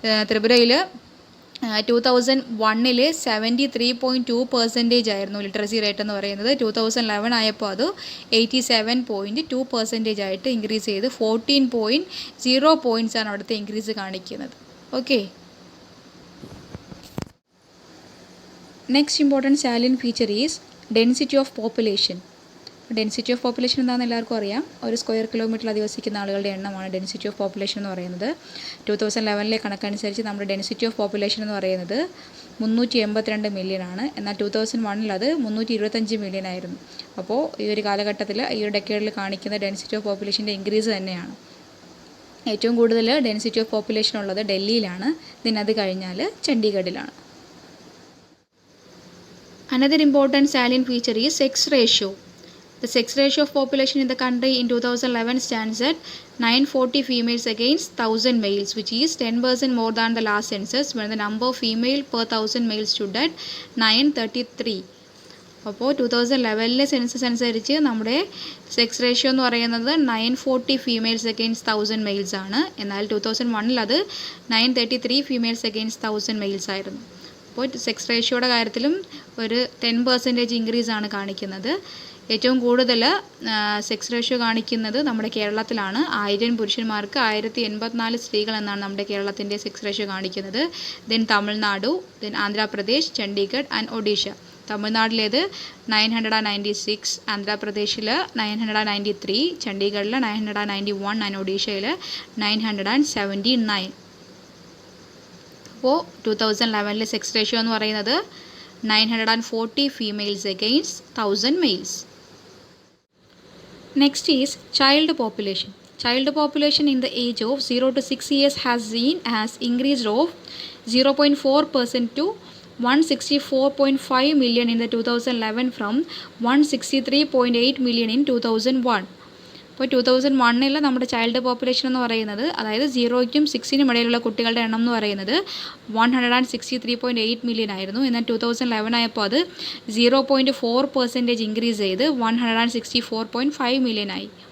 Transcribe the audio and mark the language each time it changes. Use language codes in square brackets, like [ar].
[ml] ത്രിപുരയിൽ 2001 73.2% ആയിരുന്നു literacy rate എന്ന് പറയുന്നത്. 2011 ആയപ്പോൾ അത് 87.2% ആയിട്ട് ഇൻക്രീസ് ചെയ്ത് 14.0 പോയിൻറ്റ്സ് ആണ് അവിടുത്തെ ഇൻക്രീസ് കാണിക്കുന്നത്. Okay. [en] Next important salient feature is density of population. [ml] Density of population എന്താണെന്ന് എല്ലാവർക്കും അറിയാം. ഒരു സ്ക്വയർ കിലോമീറ്ററിൽ അധിവസിക്കുന്ന ആളുകളുടെ എണ്ണമാണ് ഡെൻസിറ്റി ഓഫ് പോപ്പുലേഷൻ എന്ന് പറയുന്നത്. 2011 കണക്കനുസരിച്ച് നമ്മുടെ ഡെൻസിറ്റി ഓഫ് പോപ്പുലേഷൻ എന്ന് പറയുന്നത് 382 മില്യൺ ആണ്. എന്നാൽ 2001 അത് 325 മില്യൺ ആയിരുന്നു. അപ്പോൾ ഈ ഒരു കാലഘട്ടത്തിൽ ഈ ഒരു ഡെക്കേഡിൽ കാണിക്കുന്ന ഡെൻസിറ്റി ഓഫ് പോപ്പുലേഷൻ്റെ ഇൻക്രീസ് തന്നെയാണ്. ഏറ്റവും കൂടുതൽ ഡെൻസിറ്റി ഓഫ് പോപ്പുലേഷൻ ഉള്ളത് ഡൽഹിയിലാണ്. അത് കഴിഞ്ഞാൽ ചണ്ഡീഗഡിലാണ്. [en] Another important salient feature is sex ratio. The sex ratio of population in the country in 2011 stands at 940 females against 1000 males, which is 10% more than the last census, when the number of female per 1000 males stood at 933. [ml] അപ്പോൾ 2011 census അനുസരിച്ച് നമ്മുടെ sex ratio എന്ന് പറയുന്നത് 940 females against 1000 males ആണ്. എന്നാൽ 2001 അത് 933 females against 1000 males ആയിരുന്നു. അപ്പോൾ സെക്സ് റേഷ്യോയുടെ കാര്യത്തിലും ഒരു 10% ഇൻക്രീസ് ആണ് കാണിക്കുന്നത്. ഏറ്റവും കൂടുതൽ സെക്സ് റേഷ്യോ കാണിക്കുന്നത് നമ്മുടെ കേരളത്തിലാണ്. 1000 പുരുഷന്മാർക്ക് 1084 സ്ത്രീകൾ എന്നാണ് നമ്മുടെ കേരളത്തിൻ്റെ സെക്സ് റേഷ്യോ കാണിക്കുന്നത്. [en] Then Tamil Nadu, then Andhra Pradesh, Chandigarh and Odisha. [ml] തമിഴ്നാട്ടിലേത് 996, ആന്ധ്രാപ്രദേശിൽ 993, ചണ്ഡീഗഡിൽ 991 ആൻഡ് ഒഡീഷയിൽ 979. അപ്പോൾ 2011 സെക്സ് റേഷ്യോ എന്ന് പറയുന്നത് 940 females against 1000 males. [en] Next is child population. Child population in the age of 0 to 6 years has increased of 0.4% to 164.5 million in the 2011 from 163.8 million in 2001. [ml] അപ്പോൾ 2001 നമ്മുടെ child population എന്ന് പറയുന്നത്, അതായത് 0ക്കും 6നും ഇടയിലുള്ള കുട്ടികളുടെ എണ്ണം എന്ന് പറയുന്നത് 163.8 മില്യൺ ആയിരുന്നു. എന്നാൽ 2011 ആയപ്പോൾ അത് 0.4% ഇൻക്രീസ് ചെയ്ത് 164.5 മില്യൺ ആയി.